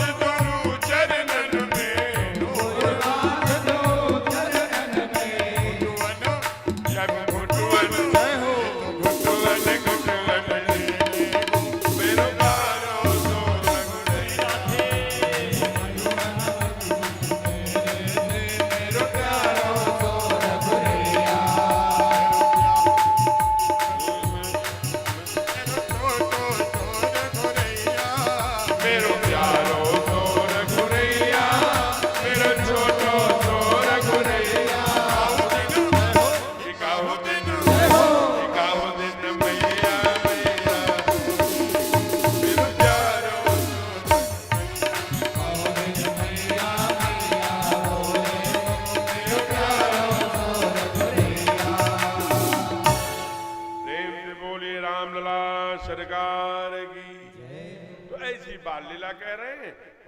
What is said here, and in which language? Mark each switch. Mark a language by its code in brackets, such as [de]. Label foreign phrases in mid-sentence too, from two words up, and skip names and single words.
[bra] दोनों चरणन में, कुर्बान दोनों चरणन में, जब घुटवन हो घुटवन घुटवन मेरो प्यारो सो रघुरैया, मेरो प्यारो सो रघुरैया, मेरो प्यारो सो रघुरैया, मेरो छोटो सो रघुरैया। काहू दिन मैया मैया मेरो प्यारो प्रेम से बोले रामलला सरकार की। [hi] तो ऐसी बाल लीला कह रहे हैं